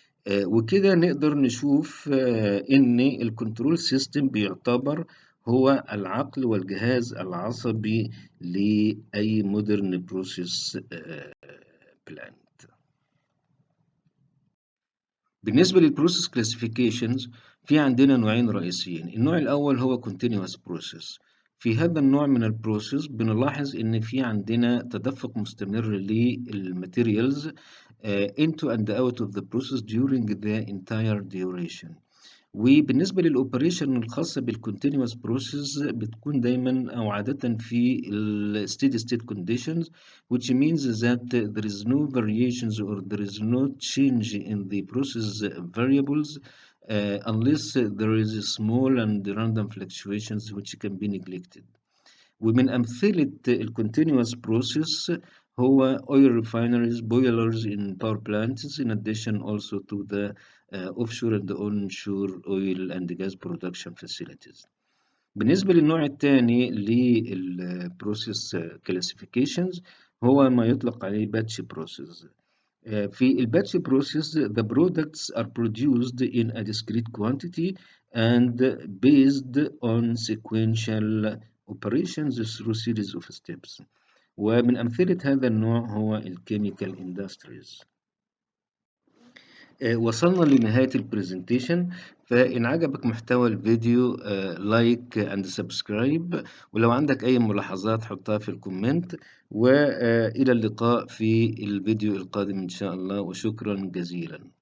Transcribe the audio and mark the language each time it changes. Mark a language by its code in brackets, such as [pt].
[ar] وكده نقدر نشوف إن الcontrol system بيعتبر هو العقل والجهاز العصبي لأي modern process plant. بالنسبة للprocess classifications في عندنا نوعين رئيسيين، النوع الأول هو continuous process. في هذا النوع من الprocess بنلاحظ إن في عندنا تدفق مستمر للmaterials [en] into and out of the process during the entire duration. [ar] وبالنسبة للأوبريشن الخاصة بالcontinuous process بتكون دايمًا أو عادةً في [en] الsteady state conditions which means that there is no variations or there is no change in the process variables unless there is small and random fluctuations which can be neglected. [ar] ومن أمثلة [en] الcontinuous process هو oil refineries, boilers in power plants in addition also to the offshore and onshore oil and gas production facilities. [ar] بالنسبة للنوع الثاني للبروسيس classifications هو ما يطلق عليه batch process. في الباتش [en] process the products are produced in a discrete quantity and based on sequential operations through series of steps. [ar] ومن أمثلة هذا النوع هو الchemical industries. وصلنا لنهاية البرزنتيشن، فإن عجبك محتوى الفيديو لايك اند سبسكرايب، ولو عندك أي ملاحظات حطها في الكومنت، وإلى اللقاء في الفيديو القادم إن شاء الله، وشكرا جزيلا.